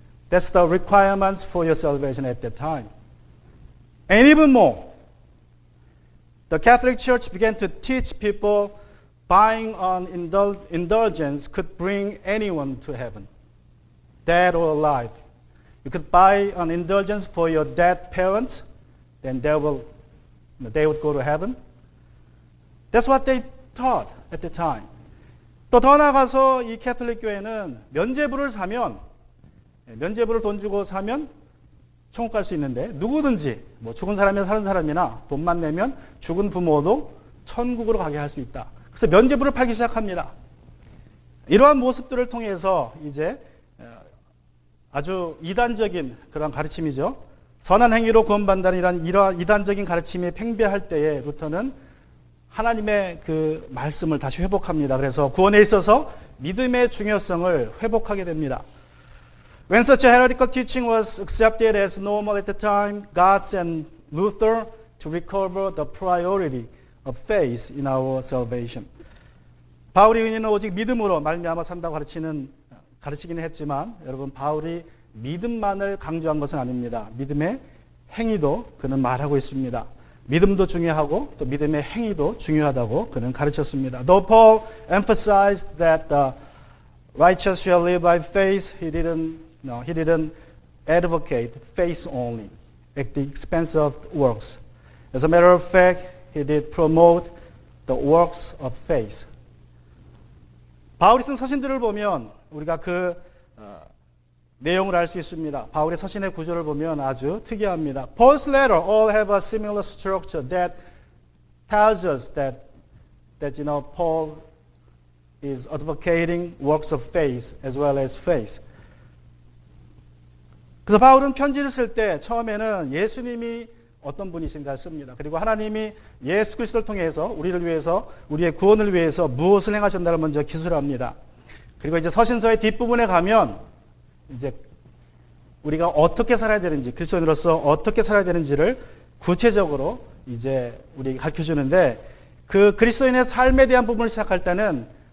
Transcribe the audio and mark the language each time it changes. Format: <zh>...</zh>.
<en>That's the requirements for your salvation at that time. And even more, the Catholic Church began to teach people buying on indulgence could bring anyone to heaven, dead or alive. You could buy an indulgence for your dead parents, then they would go to heaven. That's what they taught at the time.</en> <ko>또 더 나아가서 이 캐톨릭 교회는 면죄부를 돈 주고 사면 천국 갈 수 있는데 누구든지 뭐 죽은 사람이나 사는 사람이나 돈만 내면 죽은 부모도 천국으로 가게 할 수 있다. 그래서 면죄부를 팔기 시작합니다. 이러한 모습들을 통해서 이제 아주 이단적인 그런 가르침이죠. 선한 행위로 구원받는다는 이러한 이단적인 가르침이 팽배할 때에 루터는 하나님의 그 말씀을 다시 회복합니다. 그래서 구원에 있어서 믿음의 중요성을 회복하게 됩니다.</ko> <en>When such a heretical teaching was accepted as normal at the time, God sent Luther to recover the priority of faith in our salvation.</en> <ko>바울이 의인은 오직 믿음으로 말미암아 산다고 가르치기는 했지만 여러분 바울이 믿음만을 강조한 것은 아닙니다. 믿음의 행위도 그는 말하고 있습니다. 믿음도 중요하고 또 믿음의 행위도 중요하다고 그는 가르쳤습니다.</ko> <en>Though Paul emphasized that the righteous shall live by faith, he didn't advocate faith only at the expense of works. As a matter of fact, he did promote the works of faith.</en> <ko>바울이 쓴 서신들을 보면 우리가 그 내용을 알 수 있습니다. 바울의 서신의 구조를 보면 아주 특이합니다.</ko> <en>Paul's letter all have a similar structure that tells us that Paul is advocating works of faith as well as faith.</en> <ko>그래서 바울은 편지를 쓸 때 처음에는 예수님이 어떤 분이신가를 씁니다. 그리고 하나님이 예수 그리스도를 통해서 우리를 위해서 우리의 구원을 위해서 무엇을 행하셨나를 먼저 기술합니다. 그리고 이제 서신서의 뒷부분에 가면 이제 우리가 어떻게 살아야 되는지, 그리스도인으로서 어떻게 살아야 되는지를 구체적으로 이제 우리에게 가르쳐 주는데 그 그리스도인의 삶에 대한 부분을 시작할 때는</ko>